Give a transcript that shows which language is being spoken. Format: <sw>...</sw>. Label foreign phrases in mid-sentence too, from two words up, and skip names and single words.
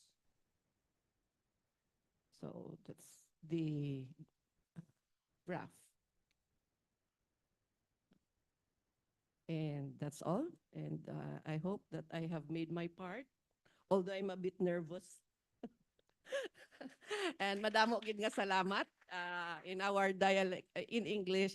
<en>So that's the graph. And that's all. And I hope that I have made my part, although I'm a bit nervous. And</en> <hil>madamo gid nga salamat</hil> <en>in our dialect, in English.</en>